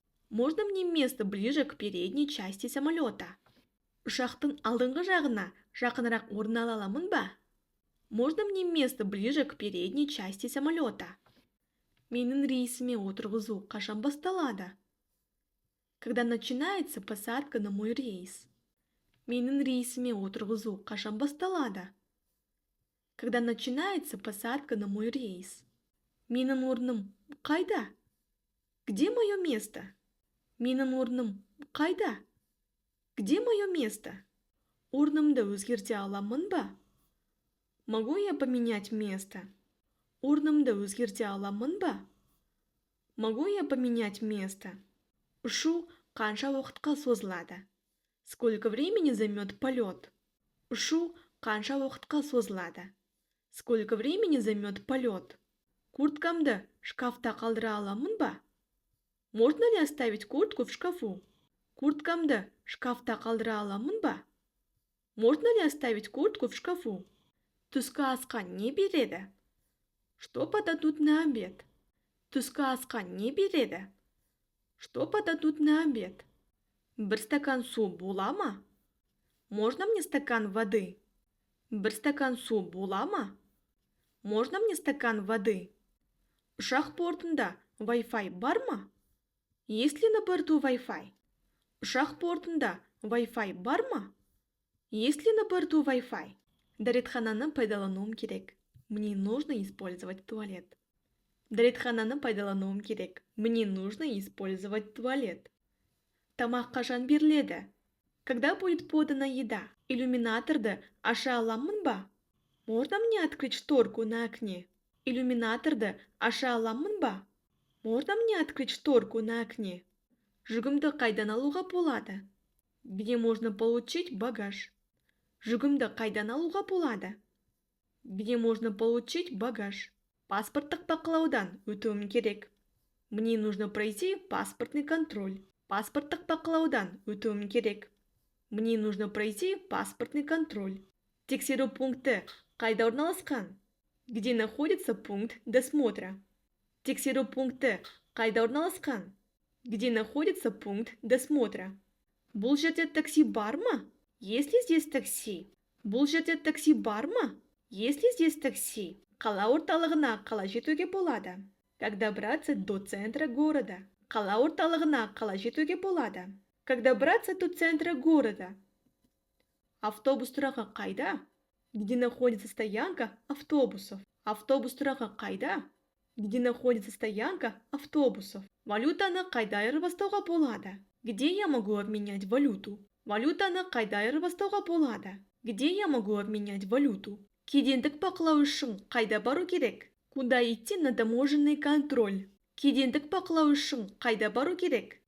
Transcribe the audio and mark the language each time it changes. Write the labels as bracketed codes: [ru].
[ru] Можно мне место ближе к передней части самолета? [kk] Ұшақтың алдыңғы жағына жақынырақ орын ала аламын ба? [ru] Можно мне место ближе к передней части самолета? [kk] Менің рейсіме отырғызу қашан басталады? [ru] Когда начинается посадка на мой рейс? [kk] Менің рейсіме отырғызу қашан басталады? [ru] Когда начинается посадка на мой рейс? [kk] Менің орным қайда? [ru] Где мое место? [kk] Менің орным қайда? [ru] Где мое место? [kk] Орнымды өзгерте аламын ба? [ru] Могу я поменять место? [kk] Орнымды өзгерте аламын ба? [ru] Могу я поменять место? [kk] Ұшу қанша уақытқа созылады? [ru] Сколько времени займет полет? [kk] Ұшу қанша уақытқа созылады? [ru] Сколько времени займет полет? [kk] Курткамды шкафта қалдыра аламын ба? [ru] Можно ли оставить куртку в шкафу? [kk] Курткамды шкафта қалдыра аламын ба? [ru] Можно ли оставить куртку в шкафу? [kk] Түскі асқа не береді? [ru] Что подадут на обед? [kk] Түскі асқа не береді? [ru] Что подадут на обед? [kk] Бір стакан су бола ма? [ru] Можно мне стакан воды? [kk] Бір стакан су бола ма? [ru] Можно мне стакан воды? [kk] Ұшақ бортында Wi-Fi бар ма? [ru] Есть ли на борту Wi-Fi? [kk] Ұшақ бортында Wi-Fi бар ма? [ru] Есть ли на борту Wi-Fi? [kk] Дәретхананы пайдалануым керек. [ru] Мне нужно использовать туалет. [kk] Дәретхананы пайдалануым керек. [ru] Мне нужно использовать туалет. [kk] Тамақ қашан беріледі? [ru] Когда будет подана еда? [kk] Иллюминаторды аша аламын ба? [ru] Можно мне открыть шторку на окне? [kk] Иллюминаторды аша аламын ба? [ru] Можно мне открыть шторку на окне? [kk] Жүгімді қайдан алуға болады? [ru] Где можно получить багаж? [kk] Жүгімді қайдан алуға болады? [ru] Где можно получить багаж? [kk] Паспорттық бақылаудан өтуім керек. [ru] Мне нужно пройти паспортный контроль. [kk] Паспорттық бақылаудан өтуім керек. [ru] Мне нужно пройти паспортный контроль. [kk] Тексеру пункті қайда орналасқан? [ru] Где находится пункт досмотра? [kk] Тексеру пункті қайда орналасқан? [ru] Где находится пункт досмотра? [kk] Бұл жерде такси бар ма? [ru] Есть ли здесь такси? [kk] Бұл жерде такси бар ма? [ru] Есть ли здесь такси? [kk] Қала орталығына қалай жетуге болады? [ru] Как добраться до центра города? [kk] Қала орталығына қалай жетуге болады? [ru] Как добраться до центра города? [kk] Автобус тұрағы қайда? [ru] Где находится стоянка автобусов? [kk] Автобус тұрағы қайда? [ru] Где находится стоянка автобусов? [kk] Валютаны қайда айырбастауға болады? [ru] Где я могу обменять валюту? [kk] Валютаны қайда айырбастауға болады? [ru] Где я могу обменять валюту? [kk] Кедендік бақылау үшін қайда бару керек? [ru] Куда идти на таможенный контроль? [kk] Кедендік бақылау үшін қайда бару керек?